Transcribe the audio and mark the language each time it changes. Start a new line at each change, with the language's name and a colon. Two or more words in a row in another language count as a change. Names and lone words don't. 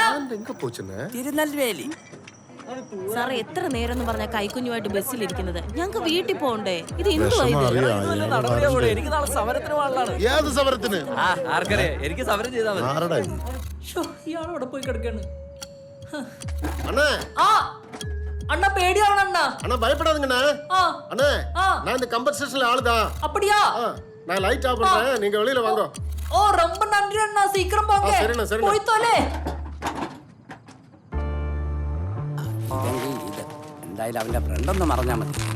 Malayalam: തിരുനെൽവേലി. സാറേ, എത്ര നേരം എന്ന് പറഞ്ഞ കൈക്കുഞ്ഞുമായിട്ട് ബസ്സിലിരിക്കുന്നത്? ഞങ്ങൾക്ക് വീട്ടിൽ പോകണ്ടേ? ഇത് എനിക്ക് നാളെ സമരത്തിന് പോകാനുള്ളതാണ്. ഏത് സമരത്തിന്? ആർക്കറിയാം, എനിക്ക് സമരം ചെയ്താൽ മതി. ഇയാളവിടെ പോയി കിടക്കാണ്.
Tamil: அண்ணா பேடியாவன அண்ணா அண்ணா பயப்படாதீங்கண்ணா. அண்ணா நான் இந்த கம்பன்சேஷன்ல ஆளுதான். அப்படியா? நான்
English: light off
Tamil: பண்றேன், நீங்க வெளியில வாங்க. ஓ ரொம்ப நன்றி அண்ணா, சீக்கிரம் போங்க. சரிண்ணா சரிண்ணா. போய் தோலே.
Malayalam: എന്തായാലും അവന്റെ ഫ്രണ്ട് ഒന്ന് മറഞ്ഞാ മതി.